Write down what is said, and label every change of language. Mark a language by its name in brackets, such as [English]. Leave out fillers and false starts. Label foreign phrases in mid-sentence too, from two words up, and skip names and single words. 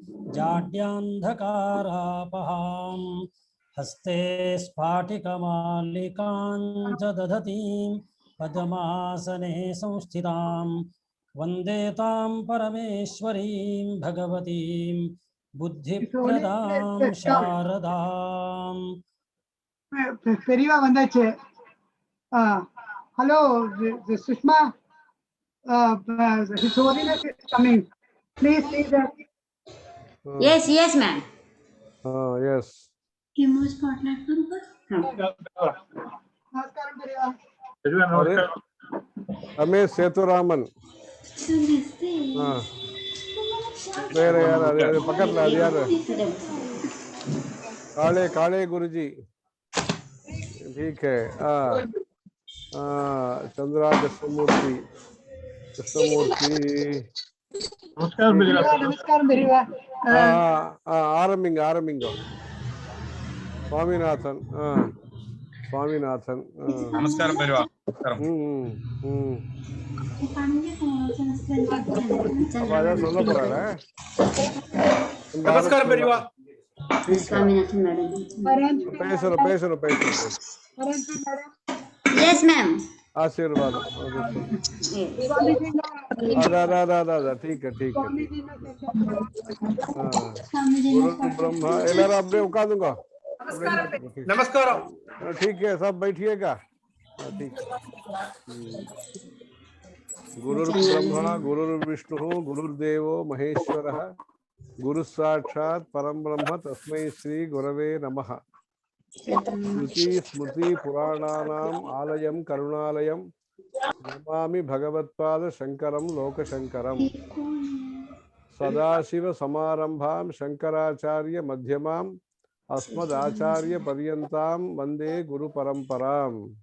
[Sanskrit] जाड्यान्धकारापहां हस्ते स्फाटिकमालिकां च दधतीं पद्मासने संस्थितां वन्दे तां परमेश्वरीं भगवतीं बुद्धिप्रदां शारदाम्. [Tamil] பெரியவா வந்தாச்சு. [English] Hello, Sushma. His Holiness is coming. Please see that. Yes, yes, ma'am. Yes. [Tamil] நமஸ்காரம், பெரியவா. अरे रमेश सेतुरामन வேற யார் அது பக்கத்துல அது யாரு [Hindi] काले काले गुरुजी ठीक है [Tamil] चंद्रा कृष्णमूर्ति நமஸ்காரம், பெரியவா. ஆரம்பிங்க ஆரம்பிங்க स्वामीनाथन स्वामीनाथन நமஸ்காரம் பெரியவா சொல்ல போறாங்க நமஸ்காரம் பெரியவா स्वामीनाथन मैडम. பேசுறோம் பேசுறோம் பேசுறோம் [English] Yes, ma'am. [Tamil] आशीर्वादம் அதான் [Hindi] ठीक है ठीक है गुरु ब्रह्मा [Tamil] எல்லாரும் அப்படியே உட்கார்ந்துங்க नमस्कारम [Hindi] ठीक है सब बैठिएगा ठीक [Sanskrit] गुरुर्ब्रह्मा गुरुर्विष्णु गुरुर्देवो महेश्वरः गुरु साक्षात् परम ब्रह्म तस्मै श्री गुरवे नमः श्रुति स्मृति पुराणानाम् आलयं करुणालयं नमामि भगवत्पाद शंकरं लोकशंकरम् सदाशिव समारंभां शंकराचार्य मध्यमाम् अस्मदाचार्य पर्यन्तां वंदे गुरु परंपराम्